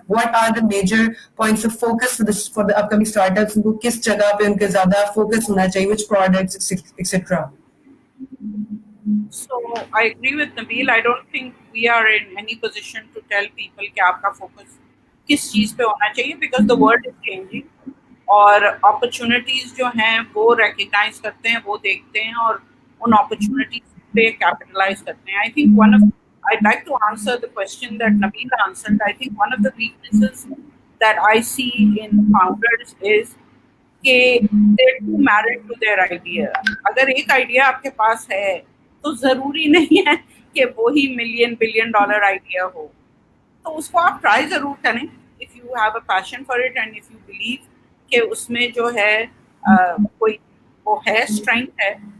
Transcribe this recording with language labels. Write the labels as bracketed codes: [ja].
[en] What are the major points of focus for the upcoming startups? [ur] Unko kis jagah pe unke zyada focus hona chahiye, [en] which products, etc.? So I agree with Nabil. I don't think we are in any position to tell people [ur] کہ آپ کا focus کس چیز پہ ہونا چاہیے, [en] because the world is changing. [ur] اور opportunities جو ہیں وہ ریکگنائز کرتے ہیں, وہ دیکھتے ہیں اور ان اپرچونیٹیز پہ کیپٹلائز کرتے ہیں. I think [en] I'd like to answer the question that Nabil answered. I think one of the weaknesses that I see in founders is کہ they're too married to their idea. [ur] اگر ایک idea آپ کے پاس ہے تو ضروری نہیں ہے کہ وہی $1 billion آئیڈیا ہو. تو اس کو آپ ٹرائی ضرور کریں [en] if you have a passion for it and if you believe [ur] کہ اس میں جو ہے کوئی وہ ہے اسٹرینتھ ہے.